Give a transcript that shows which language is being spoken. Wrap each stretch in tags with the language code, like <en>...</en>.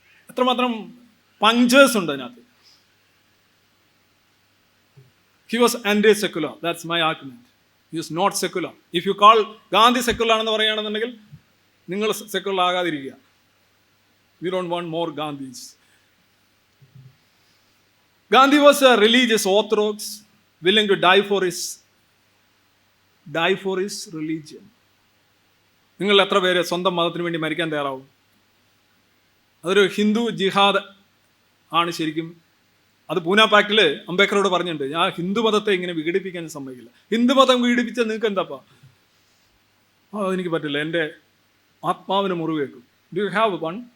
<ml>എത്രമാത്രം പഞ്ചേഴ്സ് ഉണ്ട് അതിനകത്ത്.</ml> <en>He was anti-secular. That's my argument. He was not secular. If you call Gandhi secular</en> <ml>ആണെന്ന് പറയുകയാണെന്നുണ്ടെങ്കിൽ നിങ്ങൾ secular ആകാതിരിക്കുക.</ml> <en>We don't want more Gandhis. Gandhi was a religious orthodox, willing to die for his die for his religion.</en> <ml>നിങ്ങൾ എത്ര പേര് സ്വന്തം മതത്തിന് വേണ്ടി മരിക്കാൻ തയ്യാറാവും? അതൊരു ഹിന്ദു ജിഹാദ് ആണ് ശരിക്കും. അത് പൂന പാക്റ്റിൽ അംബേദ്കറോട് പറഞ്ഞിട്ടുണ്ട്, ഞാൻ ഹിന്ദു മതത്തെ ഇങ്ങനെ വിഘടിപ്പിക്കാൻ സമ്മതിക്കില്ല. ഹിന്ദു മതം വിഘടിപ്പിച്ച നിങ്ങൾക്ക് എന്താപ്പാ? അതെനിക്ക് പറ്റില്ല, എൻ്റെ ആത്മാവിന് മുറിവേക്കും.</ml> <en>Do you have one?</en>